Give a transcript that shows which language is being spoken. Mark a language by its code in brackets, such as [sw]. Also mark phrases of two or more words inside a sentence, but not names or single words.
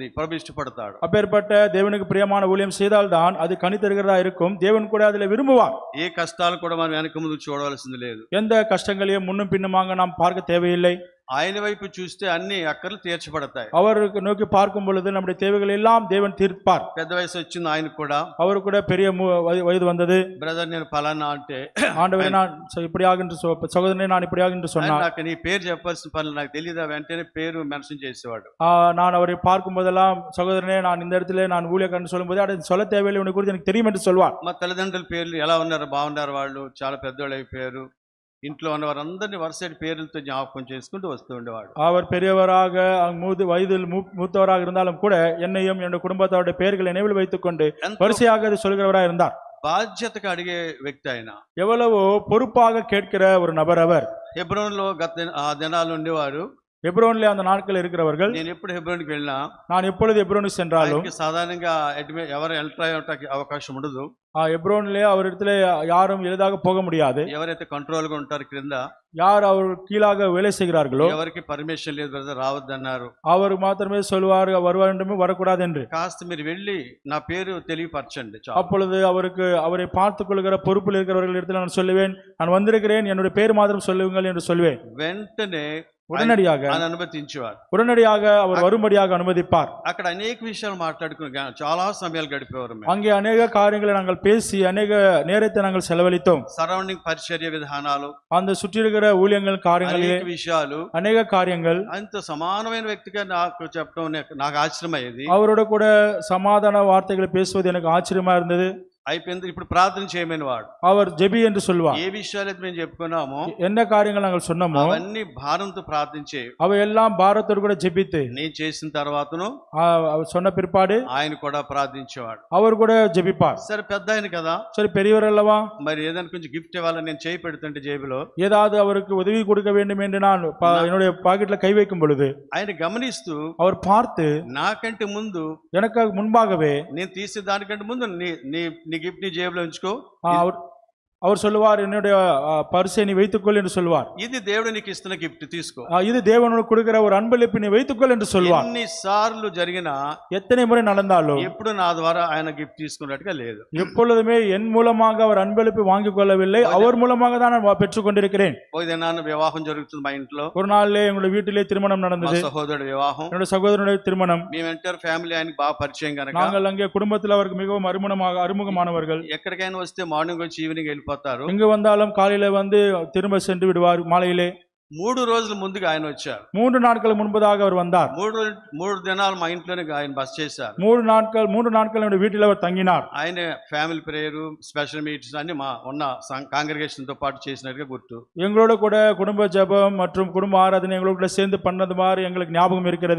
[te] ప్రభు ఇష్టపడతాడు. [ta] அப்பேற்பட்ட தேவனுக்கு பிரியமான ஊழியம் செய்தால்தான் அது கனி தருகிறதா இருக்கும். தேவன் கூட அதில் விரும்புவார். [te] ఏ కష్టాలు కూడా మనం వెనక ముందు చూడవలసింది లేదు. [ta] எந்த கஷ்டங்களையும் முன்னும் பின்னுமாக நாம் பார்க்க தேவையில்லை. [te] ఆయన వైపు చూస్తే అన్ని అక్కర్లు తీర్చబడతాయి. [ta] அவருக்கு நோக்கி பார்க்கும் பொழுது நம்முடைய தேவைகள் எல்லாம் தேவன் தீர்ப்பார். [te] పెద్ద వయసు వచ్చింది ఆయనకు కూడా. [ta] அவரு கூட பெரிய வயது வந்தது. [te] బ్రదర్ నేను ఫలానా అంటే [ta] ஆண்டவரே நான் இப்படியாக என்று சகோதரனே நான் இப்படியாக என்று சொன்னார். [te] నాకు నీ పేరు చెప్పాల్సిన పని నాకు తెలియదా, వెంటనే పేరు మెన్షన్ చేసేవాడు. [ta] நான் அவரை பார்க்கும் போதெல்லாம் சகோதரனே நான் இந்த இடத்துல நான் ஊழியக்காரன் சொல்லும் போது அதை சொல்ல தேவையில்லை, உனக்கு குறித்து எனக்கு தெரியும் என்று சொல்வார். [te] మా తల్లిదండ్రుల పేర్లు ఎలా ఉన్నారు, బాగున్నారు, వాళ్ళు చాలా పెద్దోళ్ళు అయిపోయారు. ఇంట్లో ఉన్న వారందరినీ వరుసటి పేర్లతో జ్ఞాపకం చేసుకుంటూ వస్తూ ఉండేవాడు. [ta] அவர் பெரியவராக வயதில் மூத்தவராக இருந்தாலும் கூட என்னையும் என்னுடைய குடும்பத்தோட பெயர்களை நினைவில் வைத்துக் கொண்டு வரிசையாக அது சொல்கிறவராக இருந்தார். [te] బాధ్యతగా అడిగే వ్యక్తి ఆయన. [ta] எவ்வளவோ பொறுப்பாக கேட்கிற ஒரு நபர் அவர். [te] హెబ్రోన్లో ఆ దినాలు ఉండేవారు. [ta] ஹெப்ரோன்ல அந்த நாட்கள் இருக்கிறவர்கள். [te] నేను ఎప్పుడు హెబ్రోన్కి వెళ్ళినా, [ta] நான் எப்பொழுது ஹெப்ரோனுக்கு சென்றாலும் [te] సాధారణంగా ఎవరు ఎంటర్ అయ్యే అవకాశం ఉండదు. [ta] ஹெப்ரோன்ல அவரிடத்துல யாரும் எளிதாக போக முடியாது. [te] ఎవరైతే కంట్రోల్ గా ఉంటారు క్రింద, [ta] யார் அவர் கீழாக வேலை செய்கிறார்களோ [te] ఎవరికి పర్మిషన్ లేదు బ్రదర్ రావద్దన్నారు. [ta] அவர் மாத்திரமே சொல்வார் வர வேண்டும் வரக்கூடாது என்று. [te] కాస్త మీరు వెళ్ళి నా పేరు తెలియపరచండి. [ta] அப்பொழுது அவரை பார்த்துக் கொள்கிற பொறுப்பில் இருக்கிறவர்கள் இடத்துல நான் சொல்லுவேன், நான் வந்திருக்கிறேன், என்னுடைய பேர் மாத்திரம் சொல்லுங்கள் என்று சொல்வேன். [te] వెంటనే [ta] உடனடியாக [te] అనుమతించేవారు. [ta] உடனடியாக அவர் வரும்படியாக அனுமதிப்பார். [te] అక్కడ అనేక విషయాలు మాట్లాడుకుని చాలా సమయాలు గడిపేవారు. [ta] அங்கே அநேக காரியங்களை நாங்கள் பேசி அநேக நேரத்தை நாங்கள் செலவழித்தோம். [te] సరౌండింగ్ పరిచర్య విధానాలు, [ta] அந்த சுற்றி இருக்கிற ஊழியங்கள் காரியங்களிலே [te] విషయాలు, [ta] அநேக காரியங்கள். [te] అంత సమానమైన వ్యక్తిగా నాకు చెప్పడం నాకు ఆశ్చర్యమయ్యేది. [ta] அவரோட கூட சமாதான வார்த்தைகளை பேசுவது எனக்கு ஆச்சரியமா இருந்தது. [te] అయిపోయింది. ఇప్పుడు ప్రార్థన చేయమని వాడు. [ta] அவர் ஜெபி என்று சொல்வார். [te] ఏ విషయాలు మేము చెప్పుకున్నామో, [ta] என்ன காரியங்கள் நாங்கள் சொன்னோமோ [te] అవన్నీ భారంతో ప్రార్థించే, [ta] அவை எல்லாம் பாரத்தோடு கூட ஜெபித்து [te] నేను చేసిన తర్వాతను [ta] அவர் சொன்ன பிற்பாடு [te] ఆయన కూడా ప్రార్థించేవాడు. [ta] அவர் கூட ஜெபிப்பார். [te] సరే పెద్ద ఆయన కదా, [ta] சரி பெரியவர் அல்லவா, [te] మరి ఏదైనా కొంచెం గిఫ్ట్ ఇవ్వాలని నేను చేయి పెడుతుంటే జేబులో [ta] ஏதாவது அவருக்கு உதவி கொடுக்க வேண்டும் என்று நான் என்னுடைய பாக்கெட்ல கை வைக்கும் பொழுது [te] ఆయన గమనిస్తూ [ta] அவர் பார்த்து [te] నాకంటే ముందు, [ta] எனக்கு முன்பாகவே [te] నేను తీసే దానికంటే ముందు నీ గిఫ్ట్ నీ జేబులో ఉంచుకో, [ta] அவர் சொல்லுவார், என்னுடைய பரிசை நீ வைத்துக்கொள் என்று சொல்வார். [te] ఇది దేవుడు నీకు ఇస్తున్న గిఫ్ట్ తీసుకో, [ta] இது தேவனுக்கு கொடுக்கிற ஒரு அன்பளிப்பு, நீ வைத்துக்கொள் என்று சொல்வார். [te] ఎన్ని సార్లు జరిగినా, [ta] எத்தனை முறை நடந்தாலும் [te] ఎప్పుడు నా ద్వారా ఆయన గిఫ్ట్ తీసుకున్నట్టుగా లేదు. [ta] எப்பொழுதுமே என் மூலமாக அவர் அன்பளிப்பு வாங்கிக் கொள்ளவில்லை, அவர் மூலமாக தான் நான் பெற்றுக் கொண்டிருக்கிறேன். [te] పోయినాన్న వివాహం జరుగుతుంది మా ఇంట్లో. [ta] ஒரு நாள்ல எங்களுடைய வீட்டிலே திருமணம் நடந்தது. [te] సహోదరుడు వివాహం, [ta] என்னுடைய సహోదరుடைய திருமணம். [te] మేము [en] entire family [te] ఆయనకి బాగా పరిచయం కనుక [ta] நாங்கள் அங்கே குடும்பத்தில் அவருக்கு மிகவும் அறிமுகமானவர்கள். [te] ఎక్కడికైనా వస్తే మార్నింగ్ వచ్చి ఈవినింగ్ వెళ్ళిపోతారు. [ta] எங்க வந்தாலும் காலையில வந்து திரும்ப சென்று விடுவார் மாலையிலே. [te] 3 రోజుల ముందుగా ఆయన వచ్చారు. [ta] 3 நாட்கள் முன்பதாக அவர் வந்தார். [te] 3 దినాలు మా ఇంట్లోనే ఆయన బస చేశారు. [ta] 3 நாட்கள் என்னுடைய வீட்டில் அவர் தங்கினார். [te] ఆయన [en] family prayer, special meetings [te] అన్ని మా ఉన్న కాంగ్రిగేషన్ తో పాటు చేసినట్టుగా గుర్తు. [ta] எங்களோட கூட குடும்ப ஜெபம் மற்றும் குடும்ப ஆராதனை எங்களோட கூட சேர்ந்து பண்ணது மாதிரி எங்களுக்கு ஞாபகம் இருக்கிறது.